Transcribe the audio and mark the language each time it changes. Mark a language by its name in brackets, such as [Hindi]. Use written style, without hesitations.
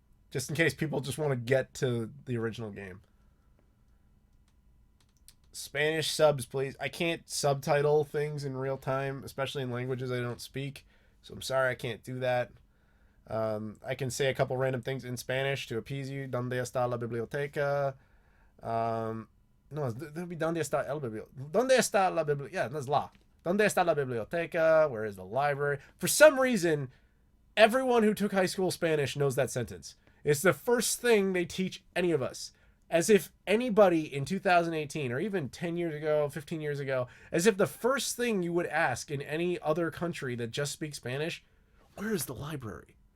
[English] Just in case people just want to get to the original game. Spanish subs, please. I can't subtitle things in real time, especially in languages I don't speak. So I'm sorry I can't do that. I can say a couple random things in Spanish to appease you. [Spanish] ¿Dónde está la biblioteca? [English] No, there'll be [Spanish] ¿Dónde está el biblioteca? ¿Dónde está la biblioteca? [English] Yeah, that's la. [Spanish] ¿Dónde está la biblioteca? [English] Where is the library? For some reason, everyone who took high school Spanish knows that sentence. It's the first thing they teach any of us. As if anybody in 2018, or even 10 years ago, 15 years ago, as if the first thing you would ask in any other country that just speaks Spanish, where is the library?